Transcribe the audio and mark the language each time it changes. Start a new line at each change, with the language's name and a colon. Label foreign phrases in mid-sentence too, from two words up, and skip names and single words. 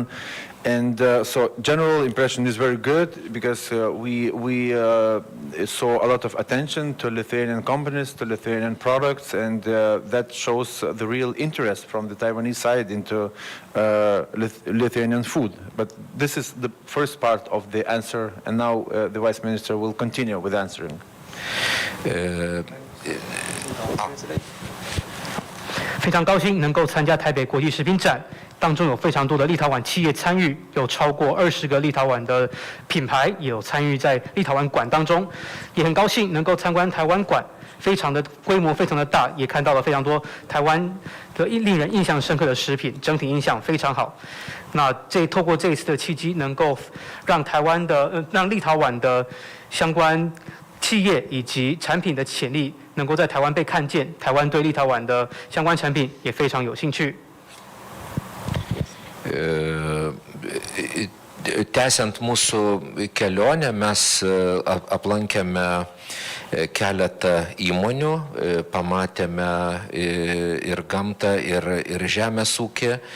English: And so general impression is very good because we saw a lot of attention to Lithuanian companies, to Lithuanian products, and that shows the real interest from the Taiwanese side into Lithuanian food. But this is the first part of the answer, and now the Vice Minister will continue with answering.
Chinese: 非常高兴能够参加台北国际食品展，当中有非常多的立陶宛企业参与，有超过20个立陶宛的品牌也有参与在立陶宛馆当中，也很高兴能够参观台湾馆，非常的规模非常的大，也看到了非常多台湾的令人印象深刻的食品，整体印象非常好。那透过这一次的契机，能够让立陶宛的相关企业以及产品的潜力能够在台湾被看见，台湾对立陶宛的相关产品也非常有兴趣。
Lithuanian: Tęsiant mūsų kelionę, mes aplankėme keletą įmonių, pamatėme ir gamtą, ir žemės ūkį.